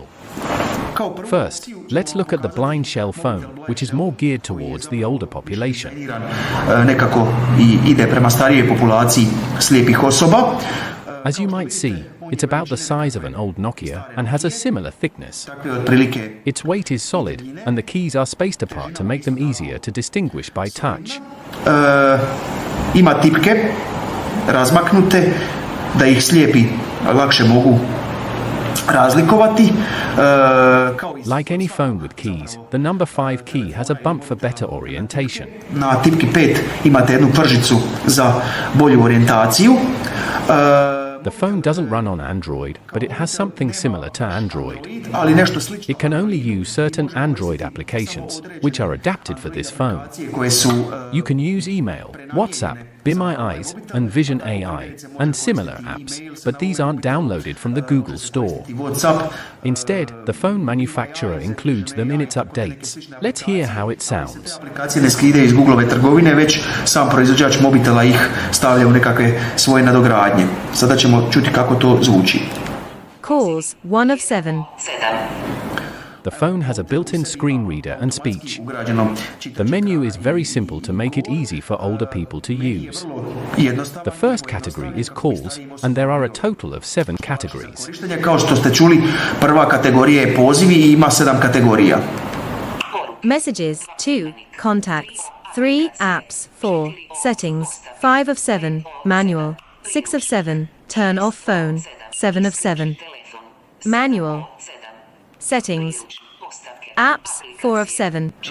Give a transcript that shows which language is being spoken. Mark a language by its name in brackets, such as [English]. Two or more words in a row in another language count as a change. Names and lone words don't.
[English] First, let's look at the Blind Shell phone, which is more geared towards the older population. As you might see, it's about the size of an old Nokia and has a similar thickness. Its weight is solid, and the keys are spaced apart to make them easier to distinguish by touch. [Croatian] Ima tipke razmaknute da ih slijepi lakše mogu razlikovati. [English] Like any phone with keys, the number 5 key has a bump for better orientation. [Croatian] Na tipki 5 imate jednu pržicu za bolju orijentaciju. [English] The phone doesn't run on Android, but it has something similar to Android. It can only use certain Android applications, which are adapted for this phone. You can use email, WhatsApp, Be My Eyes, and Vision AI, and similar apps, but these aren't downloaded from the Google Store. Instead, the phone manufacturer includes them in its updates. Let's hear how it sounds. [Croatian] Aplikacije ne skidaju iz Googleove trgovine, već sam proizvođač mobitela ih stavlja u nekakve svoje nadogradnje. Sada ćemo čuti kako to zvuči. [English] Calls 1 of 7. The phone has a built-in screen reader and speech. The menu is very simple to make it easy for older people to use. The first category is calls, and there are a total of 7 categories. [Croatian] Kao što ste čuli, prva kategorija je pozivi i ima 7 kategorija. [English] Messages 2, contacts 3, apps 4, settings 5 of 7, manual 6 of 7, turn off phone 7 of 7. Manual. Settings. Apps 4 of 7.